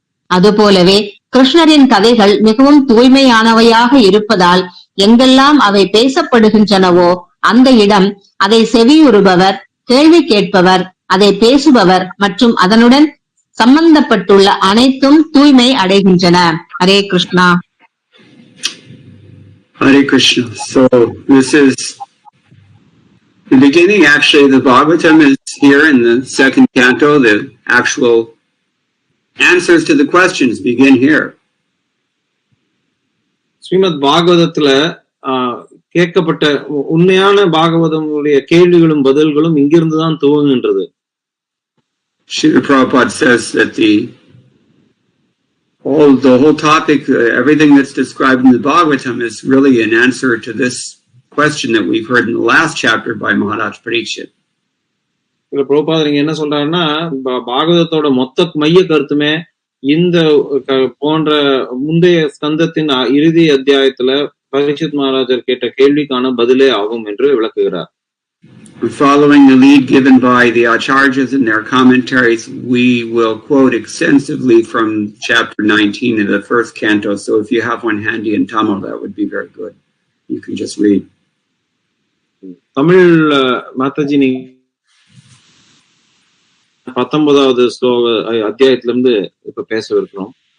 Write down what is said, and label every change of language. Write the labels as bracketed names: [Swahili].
[Tamil] அதுபோலவே கிருஷ்ணரின் கதைகள் மிகவும் தூய்மையானவையாக இருப்பதால் எங்கெல்லாம் அவை பேசப்படுகின்றனவோ அந்த இடம், அதை செவியுறுபவர், கேள்வி கேட்பவர், அதை பேசுபவர் மற்றும் அதனுடன் சம்பந்தப்பட்டுள்ள அனைத்தும் தூய்மை அடைகின்றன. Hare Krishna. [English] Hare Krishna. So this is the beginning. Actually, the Bhagavatam is here in the second canto. The actual answers to the questions begin here. [Tamil] Srimad பாகவதத்துல கேட்கப்பட்ட உண்மையான பாகவதமுடைய கேள்விகளும் பதில்களும் இங்கிருந்துதான் துவங்குகின்றது. [English] Srila Prabhupada says that the whole topic, everything that's described in the Bhagavatam is really an answer to this question that we've heard in the last chapter by Maharaj Parikshit. [Tamil] இதுல பிரபுபாதர் நீங்க என்ன சொல்றாருன்னா, பாகவதத்தோட மொத்த மைய கருத்துமே இந்த போன்ற முந்தைய ஸ்கந்தத்தின் இறுதி அத்தியாயத்துல பரீட்சித் மகாராஜர் கேட்ட கேள்விக்கான பதிலே ஆகும் என்று விளக்குகிறார். [English] Following the lead given by the acharyas in their commentaries, we will quote extensively from chapter 19 in the first canto. So if you have one handy in Tamil, that would be very good. You can just read. [Tamil] Tamil Mataji நீங்க 19வது ஸ்லோக அத்தியாயத்திலிருந்து இப்ப பேசவிருக்கிறோம்.